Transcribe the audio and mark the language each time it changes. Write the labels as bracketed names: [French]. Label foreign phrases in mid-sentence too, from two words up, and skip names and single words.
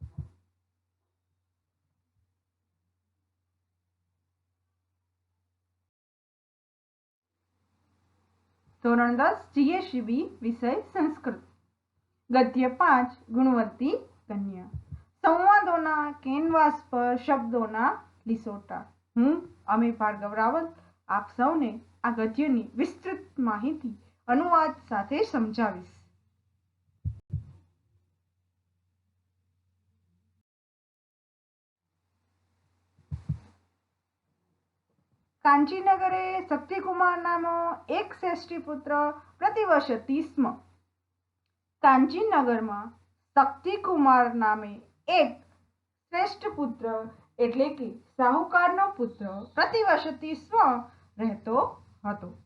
[Gujarati] ધોરણ 10 જીએસબી વિષય સંસ્કૃત। ગદ્ય 5 ગુણવંતી કન્યા। સંવાદોના કેનવાસ પર શબ્દોના લીસોટા। હું અમી ભાર્ગવ રાવલ આપ સૌને આ ગદ્યની વિસ્તૃત માહિતી અનુવાદ સાથે સમજાવીશ। [Sanskrit] कांचीनगरे शक्तिकुमार नाम एक श्रेष्ठी पुत्र प्रतिवसति स्म। [Gujarati] કાંચીનગર માં શક્તિકુમાર નામે એક શ્રેષ્ઠ પુત્ર એટલે કે સાહુકારનો પુત્ર [Sanskrit] प्रतिवसति स्म [Gujarati] રહતો હતો।